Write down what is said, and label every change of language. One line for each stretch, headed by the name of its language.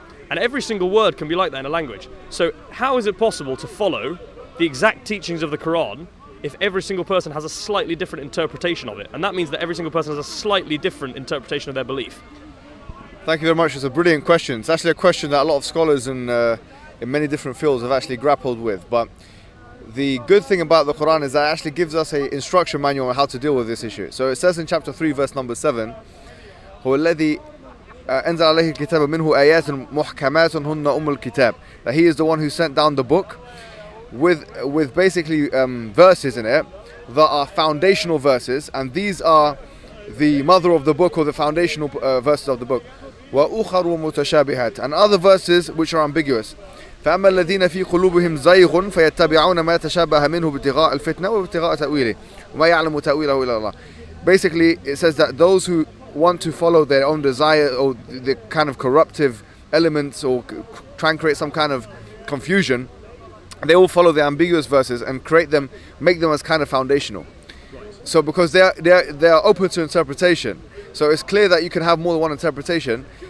English: And every single word can be like that in a language. So how is it possible to follow the exact teachings of the Quran if every single person has a slightly different interpretation of it? And that means that every single person has a slightly different interpretation of their belief. Thank you very much. It's a brilliant question. It's actually a question that a lot of scholars in many different fields have actually grappled with. But the good thing about the Quran is that it actually gives us an instruction manual on how to deal with this issue. So it says in chapter 3, verse number 7,
Arabic: هو الذي أنزل عليه الكتاب منه آيات محكمات هن أم الكتاب.
English: That he is the one who sent down the book with basically verses in it that are foundational verses, and these are the mother of the book, or the foundational verses of the book.
Arabic: وأخر متشابهات,
English: and other verses which are ambiguous.
Arabic: فأما الذين في قلوبهم زيغ فيتبعون ما تشابه منه ابتغاء الفتنة وابتغاء تأويله وما يعلم تأويله إلا الله.
English: Basically, it says that those who want to follow their own desire or the kind of corruptive elements or try and create some kind of confusion, they all follow the ambiguous verses and make them as kind of foundational. So because they are open to interpretation, so it's clear that you can have more than one interpretation.